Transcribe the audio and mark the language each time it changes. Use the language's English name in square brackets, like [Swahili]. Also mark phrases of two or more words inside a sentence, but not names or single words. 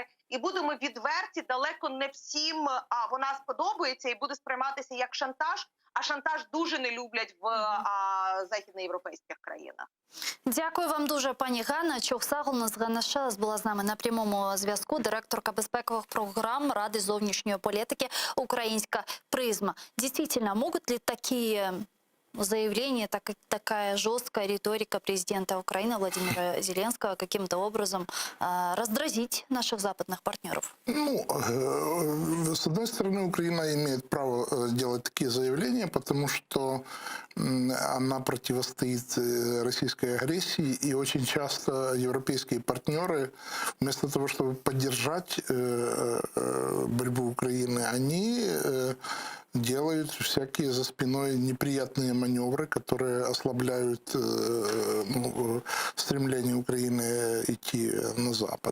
[Ukrainian] І будемо відверті, далеко не всім вона сподобається і буде сприйматися як шантаж. А шантаж дуже не люблять в західноєвропейських країнах. Дякую вам дуже, пані Ганна. Чохсагулна з ГНШ була з нами на прямому зв'язку, директорка безпекових програм Ради зовнішньої політики «Украинская призма». [Russian] Действительно, могут ли такие заявления, такая жесткая риторика президента Украины Владимира Зеленского каким-то образом раздразить наших западных партнеров? С одной стороны, Украина имеет право делать такие заявления, потому что она противостоит российской агрессии, и очень часто европейские партнеры, вместо того, чтобы поддержать борьбу Украины, они делают всякие за спиной неприятные маневры, которые ослабляют стремление Украины идти на Запад.